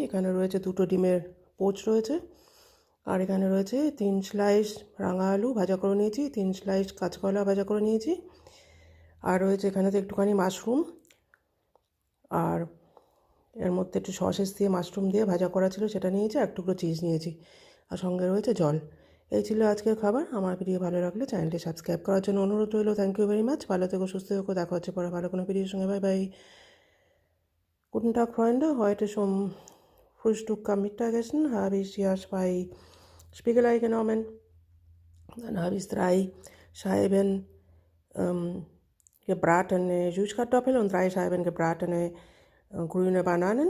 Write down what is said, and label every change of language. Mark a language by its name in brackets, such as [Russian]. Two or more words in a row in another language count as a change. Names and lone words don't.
[Bangla] এখানে রয়েছে 2টো ডিমের পোচ রয়েছে, আর এখানে রয়েছে 3 স্লাইস রাঙা আলু ভাজা করে নিয়েছি, 3 স্লাইস কাঁচকলা ভাজা করে নিয়েছি, আর রয়েছে এখানেতে একটুখানি মাশরুম, আর এর মধ্যে একটু সসেস দিয়ে মাশরুম দিয়ে ভাজা করা ছিল সেটা নিয়েছি, আর টুকরো চিজ নিয়েছি, আর সঙ্গে রয়েছে জল। এই ছিল আজকের খাবার। আমার ভিডিও ভালো লাগলে চ্যানেলটি সাবস্ক্রাইব করার জন্য অনুরোধ রইল। [English] Thank you very much. [Bangla] ভালো থেকো, সুস্থ থেকো। দেখা হচ্ছে পরে ভালো কোনো ভিডিওর সঙ্গে। [English] bye bye. [German] Guten Tag, Freunde. Heute ist Frühstück am Mittagessen. Habe ich hier 2 Spiegelei genommen. Dann habe ich 3 Scheiben gebratene Süßkartoffeln und 3 Scheiben gebratene grüne Bananen.